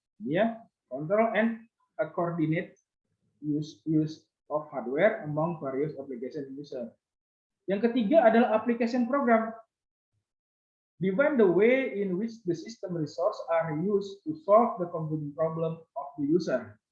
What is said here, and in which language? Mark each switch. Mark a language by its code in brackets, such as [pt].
[en] Ya, control and coordinate use of hardware among various application and user. [id] Yang ketiga adalah application program. [en] Define the way in which the system resource are used to solve the computing problem of the user.